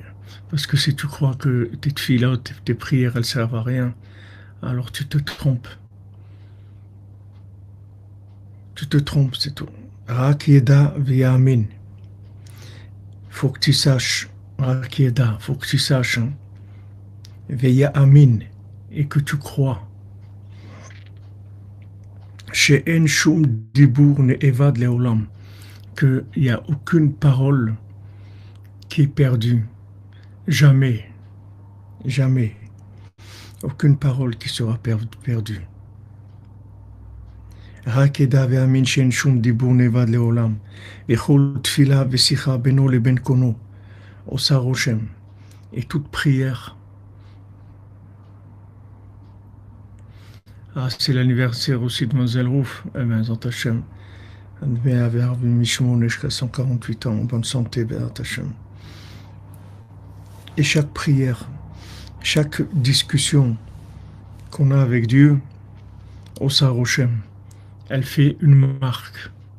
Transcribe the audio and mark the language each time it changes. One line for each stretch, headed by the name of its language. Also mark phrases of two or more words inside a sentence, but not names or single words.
French: Parce que si tu crois que tes tfilotes, tes prières, elles servent à rien, alors tu te trompes. Tu te trompes, c'est tout.
Hebrew: רק ידע ויאמין.
French: Faut que tu saches,
Hebrew: רק ידע,
French: faut que tu saches, hein, v'yamin, et que tu crois.
Hebrew: שאין שום דיבור נאבד לעולם,
French: qu'il n'y a aucune parole qui est perdue. Jamais, jamais. Aucune parole qui sera perdue.
Hebrew: רק ידע ויאמין שאין שום דיבור נאבד לעולם, וכל תפילה ושיחה בינו לבין קונו עושה רושם.
French: Et toute prière. Ah, c'est l'anniversaire aussi de Mademoiselle Rouf. Eh bien,
Hebrew: זנט השם.
French: Elle devait avoir 148 ans, en bonne santé,
Hebrew: זנט השם.
French: Et chaque prière, chaque discussion qu'on a avec Dieu,
Hebrew: עושה רושם,
French: elle fait une marque.